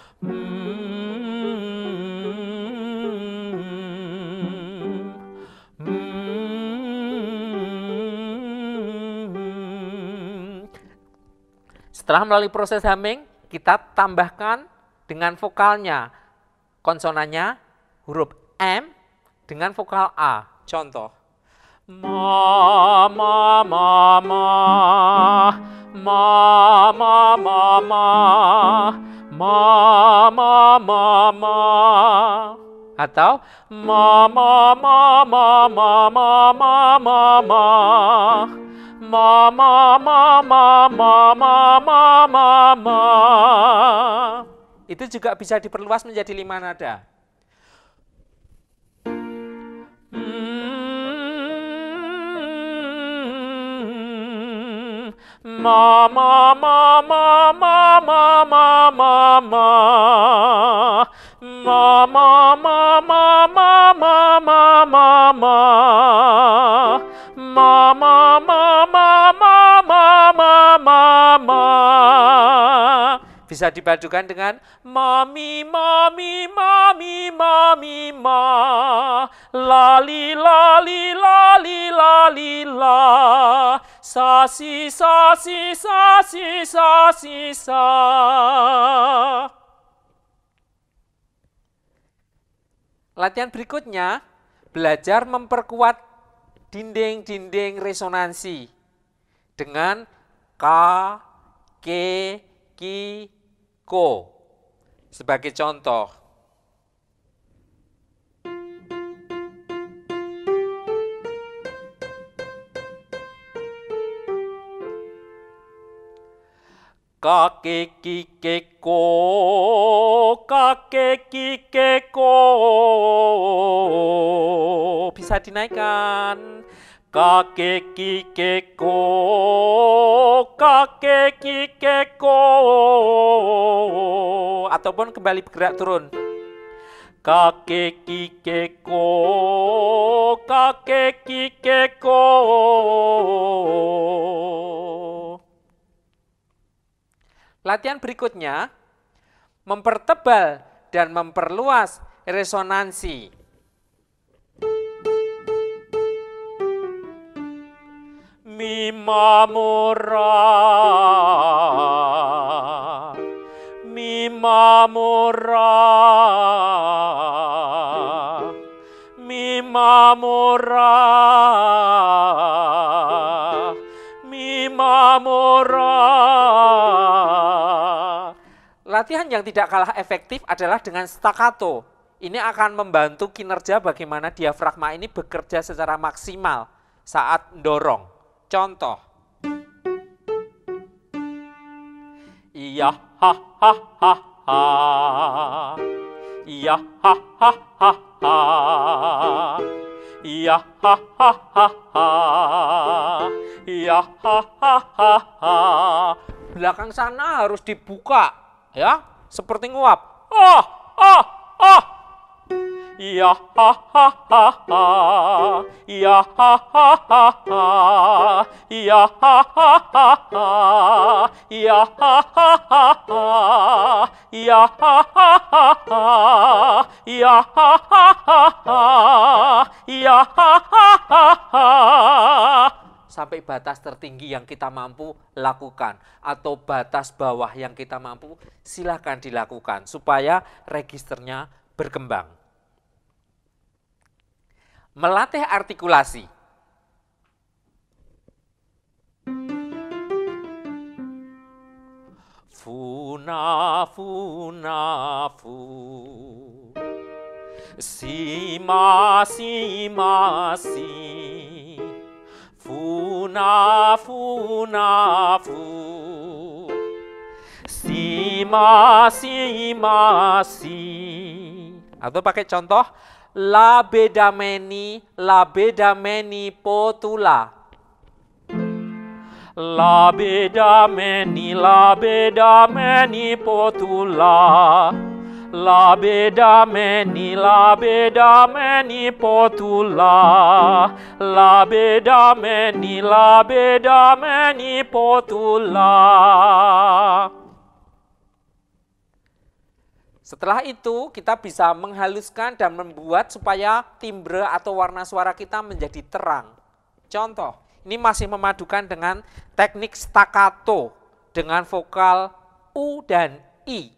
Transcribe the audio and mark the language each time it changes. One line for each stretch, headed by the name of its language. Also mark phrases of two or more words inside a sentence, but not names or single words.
Indonesian: Setelah melalui proses humming, kita tambahkan dengan vokalnya. Konsonannya huruf M dengan vokal A. Contoh. Ma, ma, ma, ma, ma, ma, ma, ma, ma, ma, ma, ma. Atau ma, ma, ma, ma, ma, ma, ma, ma, ma. Ma, ma, ma, ma, ma, ma, ma, ma, ma. Itu juga bisa diperluas menjadi 5 nada. Ma, ma, ma, ma, ma, ma, ma, ma, ma. Ma, ma, ma, ma, ma, ma, ma, ma, ma. Ma, ma, ma, ma, ma, ma, ma, ma, ma. Bisa dipadukan dengan mami, mami, mami, mami, ma. Lali, lali, lali, lali, la. Sa, si, sa, si, sa, si, sa, si, sa. Latihan berikutnya, belajar memperkuat dinding-dinding resonansi dengan ka, ke, ki, ko. Sebagai contoh. Ka, ke, ki, ke, ko, ka, ke, ki, ke, ko. Bisa dinaikkan. Ka, ke, ki, ke, ko, ka, ke, ki, ke, ko. Ataupun kembali bergerak turun. Ka, ke, ki, ke, ko, ka, ke, ki, ke, ko. Latihan berikutnya, mempertebal dan memperluas resonansi. Mi, ma, mo, ra. Mi, ma, mo, ra. Mi, ma, mo, ra. Mi, ma, mo, ra. Latihan yang tidak kalah efektif adalah dengan staccato. Ini akan membantu kinerja bagaimana diafragma ini bekerja secara maksimal saat mendorong. Contoh. Iya ha ha ha ha. Iya ha ha ha ha. Iya ha ha ha ha. Iya ha ha ha ha. Belakang sana harus dibuka, ya, seperti nguap. Oh, oh, oh. Iya ha ha ha ha. Iya ha ha ha ha. Iya ha ha ha ha. Iya ha ha ha ha. Iya ha ha ha ha. Iya ha ha ha ha. Iya ha ha ha ha. Sampai batas tertinggi yang kita mampu lakukan atau batas bawah yang kita mampu, silakan dilakukan supaya registernya berkembang. Melatih artikulasi. Funa funa fu. Sima sima si. Funa funa fu. Sima sima si. Atau pakai contoh la bedameni potula. La bedameni potula. La bedameni potula. La bedameni potula. Setelah itu kita bisa menghaluskan dan membuat supaya timbre atau warna suara kita menjadi terang. Contoh, ini masih memadukan dengan teknik staccato dengan vokal U dan I.